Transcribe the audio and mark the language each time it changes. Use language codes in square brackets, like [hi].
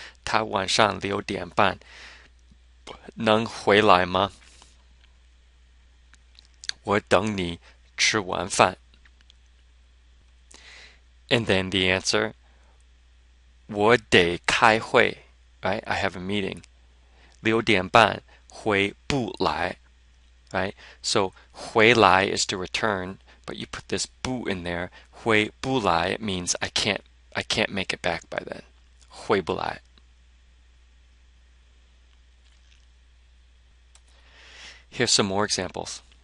[zh] 他晚上6点半能回来吗？我等你吃完饭. [en] And then the answer, [zh] 我得开会, [en] right? I have a meeting. [zh] 6点半回不来, [en] right? So 回来 is to return, but you put this 不 in there. [zh] 回不来, [en] it means I can't make it back by then. [zh] 回不来. [en] Here's some more examples.